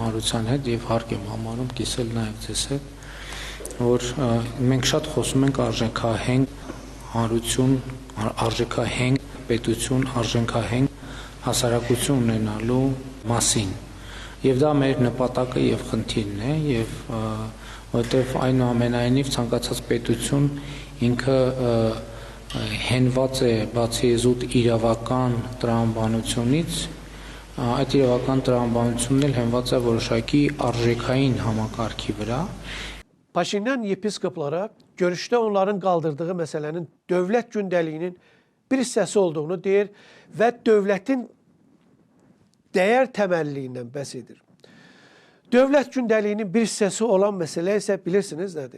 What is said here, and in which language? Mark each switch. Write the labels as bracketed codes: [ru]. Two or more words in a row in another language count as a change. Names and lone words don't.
[hy] հանրության հետ և հարկ եմ համարում կիսել նաև ձեզ հետ, որ մենք շատ խոսում ենք արժեքահենք հանրություն, արժեքահենք պետություն, արժեքահենք հասարակություն ունենալու մասին։ Եվ դա մեր նպատակը և խնդիրն է, և որտեվ այնուամենայնիվ ցանկացած պետություն ինքը հենված է բացի զուտ իրավական տրամաբանությունից, այդ իրավական տրամաբանությունն էլ հենված է որոշակի արժեքային համակարգի վրա. [az] Paşinyan yepiskoplara görüşdə onların qaldırdığı məsələnin dövlət gündəliyinin bir hissəsi olduğunu deyir və dövlətin dəyər təməlliyindən bəhs edir. Dövlət gündəliyinin bir hissəsi olan məsələ isə bilirsiniz nədir?